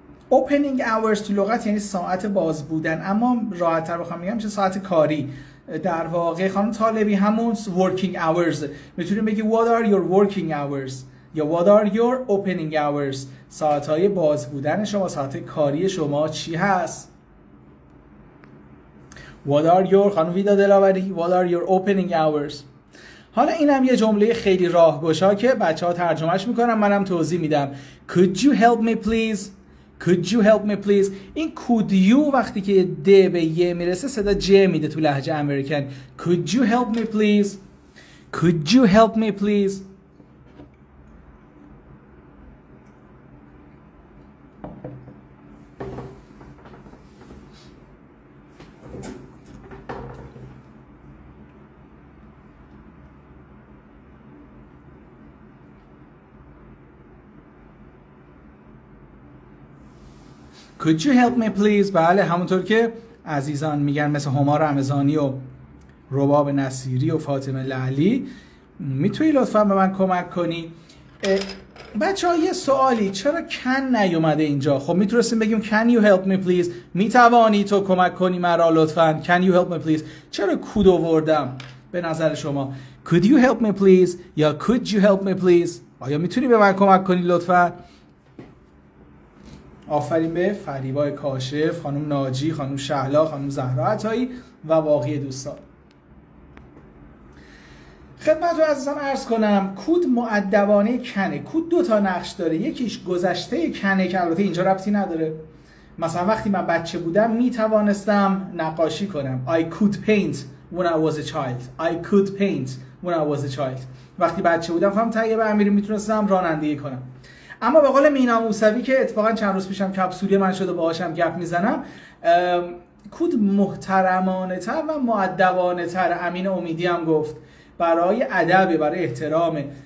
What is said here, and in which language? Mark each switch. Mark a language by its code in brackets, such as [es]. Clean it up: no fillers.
[en] opening hours [fa] تو لغت یعنی ساعت باز بودن، اما راحت تر بخوام بگم میشه ساعت کاری. در واقع خانم طالبی همون [en] working hours [fa] میتونیم بگی [en] what are your working hours [fa] یا [en] what are your opening hours، [fa] ساعتهای باز بودن شما، ساعت کاری شما چی هست. [en] what are your خانم ویدا دلاوری what are your opening hours. [fa] حالا اینم یه جمله خیلی راهگشا که بچه‌ها ترجمهش میکنن، منم توضیح میدم. [en] could you help me please could you help me please. [fa] این [en] could you [fa] وقتی که د به ی میرسه صدا ج میده تو لهجه امریکن. [en] could you help me please could you help me please. Could you help me please. [fa] بله همونطور که عزیزان میگن مثل هما رمضانی و رباب نصیری و فاطمه لعلی، میتونی لطفا به من کمک کنی. بچه ها یه سوالی، چرا can نیومده اینجا؟ خب میتونستیم بگیم [en] can you help me please، [fa] میتوانی تو کمک کنی مرا لطفا. [en] can you help me please. چرا could [fa] آوردم به نظر شما؟ [en] could you help me please یا could you help me please. [fa] آیا میتونی به من کمک کنی لطفا؟ آفرین به فریبا کاشف، خانم ناجی، خانم شهلا، خانم زهرا عطایی و باقی دوستان. خدمت رو عزیزان عرض کنم کود مؤدبانه کنه. کود دو تا نقش داره، یکیش گذشته کنه که البته اینجا ربطی نداره. مثلا وقتی من بچه بودم میتوانستم نقاشی کنم. [en] I could paint when I was a child. I could paint when I was a child. [fa] وقتی بچه بودم فهم طیب امیری میتونستم رانندگی کنم. اما به قول مینا موسوی که اتفاقا چند روز پیشم کپسولی من شده باهاشم گپ میزنم، کود محترمانه تر و مؤدبانه تر. امین امیدی هم گفت برای ادب، برای احترام.